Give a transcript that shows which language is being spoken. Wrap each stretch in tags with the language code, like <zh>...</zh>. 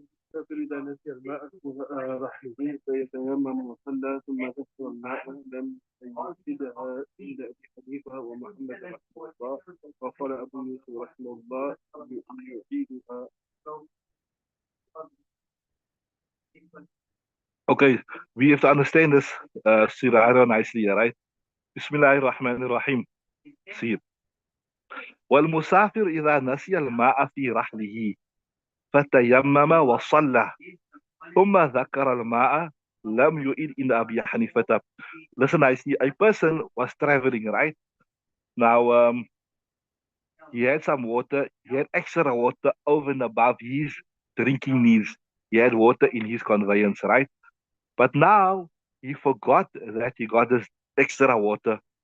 <ar>فإذا نسي الماء رحله فيتيمم وصلى ثم ذكر الماء لم يفسدها عند أبي حنيفة ومحمد رحمه الله. وقال أبو يوسف رحمه الله يعيدها.</ar> <en>Okay, we have to understand this surah nicely, right?</en> <ar>Bismillahir Rahmanir Rahim.</ar> <en>See,</en> <ar>والمسافر إذا نسي الماء في رحله فتيمم وصلى ثم ذكر الماء لم يؤد إن أبي حنيفة.</ar> <en>Listen, I see a person was traveling, right? Now, he had some water, he had extra water over and above his drinking needs. He had water in his conveyance, right? But now he forgot that he got this extra water.</en>